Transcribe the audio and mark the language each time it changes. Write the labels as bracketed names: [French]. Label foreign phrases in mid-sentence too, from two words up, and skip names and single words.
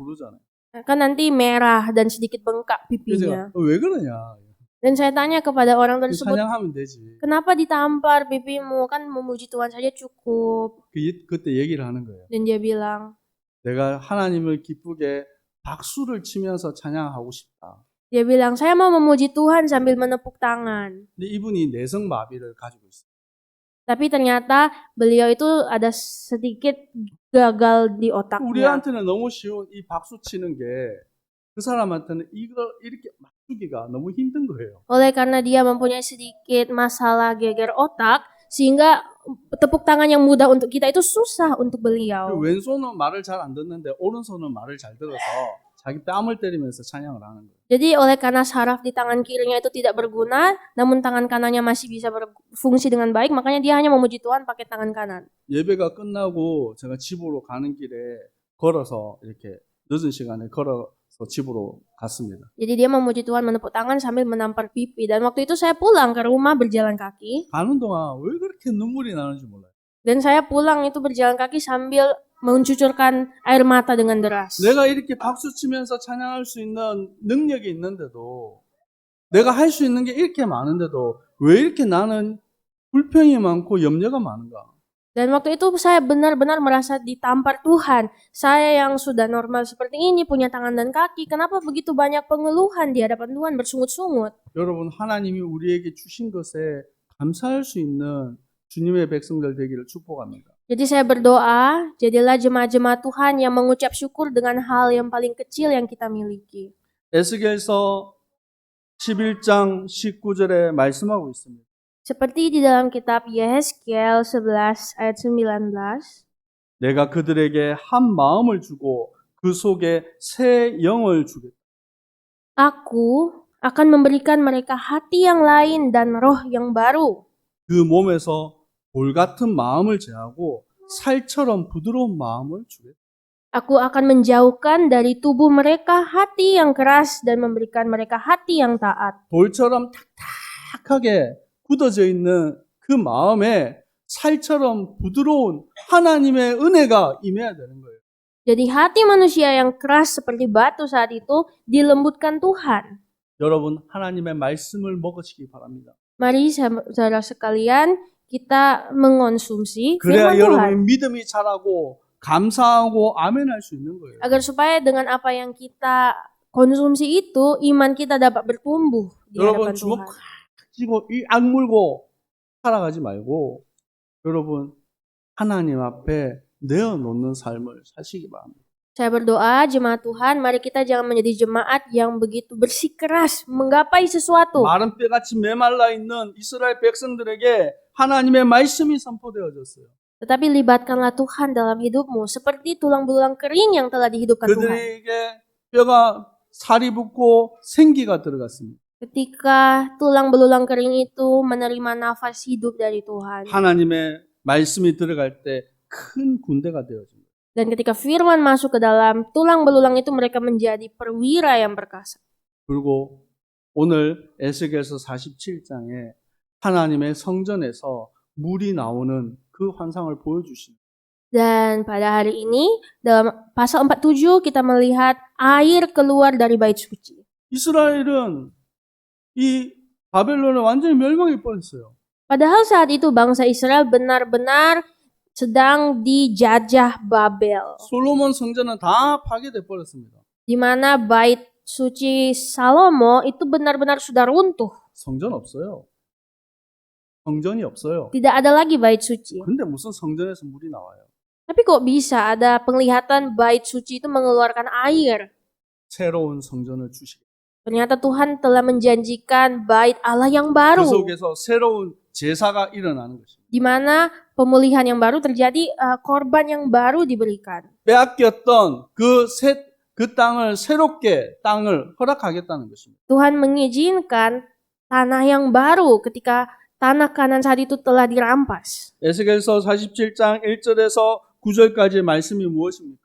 [Indonesian] Kan nanti merah dan sedikit bengkak [Korean] 그래서 [Indonesian] pipinya. [Korean] 제가 왜 그러냐? [Indonesian] Dan saya tanya kepada orang tersebut, [Korean] 찬양하면 되지. [Indonesian] kenapa ditampar pipimu? Kan memuji Tuhan saja cukup. [Korean] 그때 얘기를 하는 거예요. [Indonesian] Dan dia bilang, [Korean] 내가 하나님을 기쁘게 박수를 치면서 찬양하고 싶다. [Indonesian] dia bilang, saya mau memuji Tuhan sambil menepuk tangan. [Korean] 근데 이분이 내성마비를 가지고 있어요. [Indonesian] Tapi ternyata beliau itu ada sedikit gagal di otaknya. [Korean] 우리한테는 너무 쉬운 이 박수 치는 게 그 사람한테는 이걸 이렇게 맞추기가 너무 힘든 거예요. [Indonesian] Oleh karena dia mempunyai sedikit masalah geger otak, sehingga tepuk tangan yang mudah untuk kita itu susah untuk [Korean] 그 [Indonesian] beliau. [Korean] 왼손은 말을 잘 안 듣는데 오른손은 말을 잘 들어서 자기 뺨을 때리면서 찬양을 하는 거예요. [Indonesian] Jadi oleh karena saraf di tangan kirinya itu tidak berguna, namun tangan kanannya masih bisa berfungsi dengan baik, makanya dia hanya memuji Tuhan pakai tangan kanan. [Korean] 예배가 끝나고 제가 집으로 가는 길에 걸어서 이렇게 늦은 시간에 걸어서 집으로 갔습니다. [Indonesian] Jadi dia memuji Tuhan menepuk tangan sambil menampar pipi. Dan waktu itu saya pulang ke rumah berjalan kaki. [Korean] 가는 동안 왜 그렇게 눈물이 나는지 몰라요. [Indonesian] Dan saya pulang itu berjalan kaki sambil mencucurkan air mata dengan deras. [Korean] 내가 이렇게 박수 치면서 찬양할 수 있는 능력이 있는데도 내가 할 수 있는 게 이렇게 많은데도 왜 이렇게 나는 불평이 많고 염려가 많은가? [Indonesian] Dan waktu itu saya benar-benar merasa ditampar Tuhan. Saya yang sudah normal seperti ini, punya tangan dan kaki, kenapa begitu banyak pengeluhan di hadapan Tuhan bersungut-sungut? [Korean] 여러분, 하나님이 우리에게 주신 것에 감사할 수 있는 주님의 백성들 되기를 축복합니다. [Indonesian] Jadi saya berdoa, jadilah jemaat-jemaat Tuhan yang mengucap syukur dengan hal yang paling kecil yang kita miliki. [Korean] 에스겔서 11장 19절에 말씀하고 있습니다. [Indonesian] Seperti di dalam kitab Yehezkiel 11 ayat 19. [Korean] 내가 그들에게 한 마음을 주고 그 속에 새 영을 주겠다. [Indonesian] Aku akan memberikan mereka hati yang lain dan roh yang baru. [Korean] 그 몸에서 돌 같은 마음을 제하고 살처럼 부드러운 마음을 주겠다. [Indonesian] Aku akan menjauhkan dari tubuh mereka hati yang keras dan memberikan mereka hati yang taat. [Korean] 돌처럼 탁탁하게 굳어져 있는 그 마음에 살처럼 부드러운 하나님의 은혜가 임해야 되는 거예요. [Indonesian] Jadi hati manusia yang keras seperti batu saat itu dilembutkan Tuhan. [Korean] 여러분, 하나님의 말씀을 먹으시기 바랍니다. [Indonesian] Mari saudara sekalian, kita mengonsumsi [Korean] 그래야 [Indonesian] firman Tuhan. [Korean] 여러분이 믿음이 자라고 감사하고 아멘할 수 있는 거예요. [Indonesian] Agar supaya dengan apa yang kita konsumsi itu, iman kita dapat bertumbuh di [Korean] 여러분 [Indonesian] hadapan [Korean] 주먹 [Indonesian] Tuhan. [Korean] 쥐고 이 악물고 살아가지 말고 여러분 하나님 앞에 내어놓는 삶을 사시기 바랍니다. [Indonesian] Saya berdoa jemaat Tuhan, mari kita jangan menjadi jemaat yang begitu bersikeras menggapai sesuatu. [Korean] 마른 뼈같이 메말라 있는 이스라엘 백성들에게 하나님의 말씀이 선포되어졌어요. [Indonesian] Tetapi libatkanlah Tuhan dalam hidupmu seperti tulang belulang kering yang telah dihidupkan Tuhan. [Korean] 그들에게 뼈가 살이 붙고 생기가 들어갔습니다. [Indonesian] Ketika tulang belulang kering itu menerima nafas hidup dari Tuhan. [Korean] 하나님의 말씀이 들어갈 때 큰 군대가 되어집니다. [Indonesian] Dan ketika firman masuk ke dalam tulang belulang itu, mereka menjadi perwira yang perkasa. [Korean] 그리고 오늘 에스겔서 47장에 하나님의 성전에서 물이 나오는 그 환상을 보여주십니다. [Indonesian] Dan pada hari ini dalam pasal 47 kita melihat air keluar dari bait suci. [Korean] 이스라엘은 이 바벨론에 완전히 멸망해 버렸어요. [Indonesian] Padahal saat itu bangsa Israel benar-benar sedang dijajah Babel, [Korean] 솔로몬 성전은 다 파괴돼 버렸습니다. [Indonesian] di mana bait suci Salomo itu benar-benar sudah runtuh. [Korean] 성전 없어요. 성전이 없어요. [Indonesian] Tidak ada lagi bait suci. [Korean] 근데 무슨 성전에서 물이 나와요? [Indonesian] Tapi kok bisa ada penglihatan bait suci itu mengeluarkan air? [Korean] 새로운 성전을 주시고 [Indonesian] Ternyata Tuhan telah menjanjikan bait Allah yang [Korean] 그 [Indonesian] baru, [Korean] 속에서 새로운 제사가 일어나는 것입니다. [Indonesian] di mana pemulihan yang baru terjadi, korban yang baru diberikan. [Korean] 빼앗겼던 그 땅을 새롭게 땅을 허락하겠다는 것입니다. [Indonesian] Tuhan mengizinkan tanah yang baru ketika tanah kanan saat itu telah dirampas. [Korean] 에스겔서 47장 1절에서 9절까지의 말씀이 무엇입니까?